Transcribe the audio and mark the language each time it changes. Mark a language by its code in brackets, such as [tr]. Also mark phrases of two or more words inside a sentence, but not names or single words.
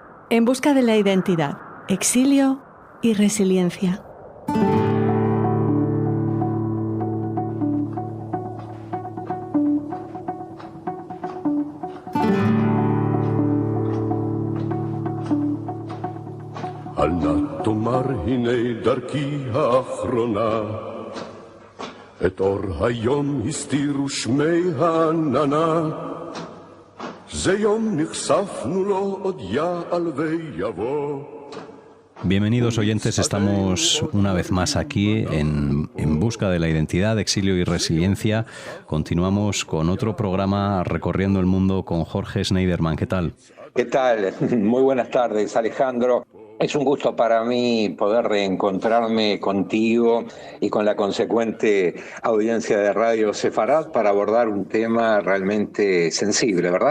[es] En busca de la identidad, exilio y resiliencia. [he] אל נא תאמר הנה דרכי האחרונה, את אור היום הסתירו שמי העננה, זה יום נחשפנו לו עוד יעל ויבוא. [es] Bienvenidos oyentes, estamos una vez más aquí en busca de la identidad, exilio y resiliencia. Continuamos con otro programa recorriendo el mundo con Jorge Schneiderman. ¿Qué tal? ¿Qué tal? Muy buenas tardes, Alejandro. Es un gusto para mí poder reencontrarme contigo y con la consecuente audiencia de Radio Sefarad para abordar un tema realmente sensible, ¿verdad?